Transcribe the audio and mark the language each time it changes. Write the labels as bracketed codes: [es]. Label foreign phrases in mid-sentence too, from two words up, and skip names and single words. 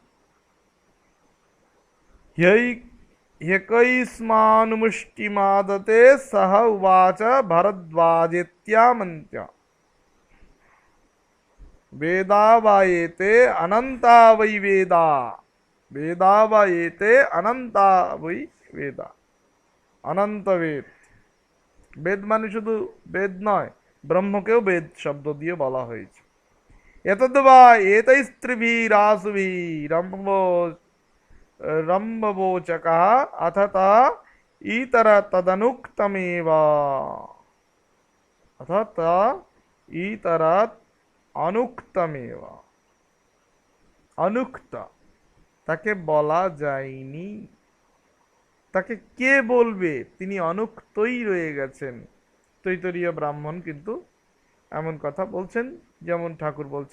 [sa] ह्यकैस्मानुमुष्टिमादते सह उवाच भरद्वाजेत्यामन्त्य वेदा वायेते अनंता वै वेदा, वेदा वायेते अनंता वै वेदा, अनंत वेद। [bn] বেদ মানে শুধু বেদ নয়, ব্রহ্মকেও বেদ শব্দ দিয়ে বলা হয়েছে। [sa] এতদ্বা এতৈস্ত্রিভিরাসুভিরম্ভবোচকः अथ ता इतर तदनुक्तमेव, अथ ता इतरात् অনুক্তমেব, অনুক্ত, [bn] তাকে বলা যায়নি। তাকে কে বলবে? তিনি অনুক্তই রয়ে গেছেন। তৈতরীয় ব্রাহ্মণ কিন্তু এমন কথা বলছেন, যেমন ঠাকুর বলছেন।